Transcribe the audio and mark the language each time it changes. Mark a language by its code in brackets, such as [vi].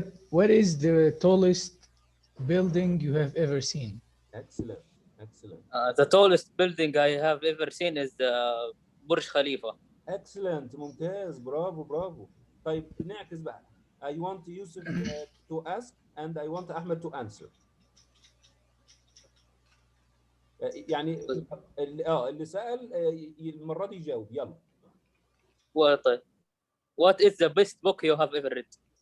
[en] What is the tallest building you have ever seen? Excellent. The tallest building I have ever seen is the Burj Khalifa. Excellent. [ar] ممتاز. برافو. طيب نعكس بقى. [en] I want Yusuf to ask and I want Ahmed to answer. [ar] يعني اللي سأل المرة دي يجاوب. يلا. طيب. [en] What is the best book you have ever read?